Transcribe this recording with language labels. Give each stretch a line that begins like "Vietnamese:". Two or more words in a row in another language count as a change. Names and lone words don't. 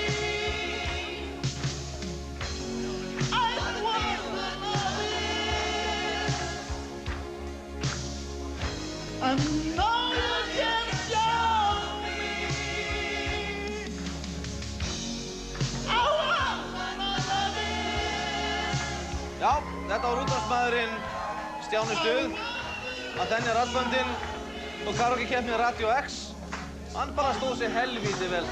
English: I want to know this. I know you can show me. I want to know this.
Icelandic: Já, þetta var útvarpsmaðurinn Stjáni Stuð að þenja raddböndin og karaoke-keppni Radio X. Hann bara stóð sig helvíti vel fram.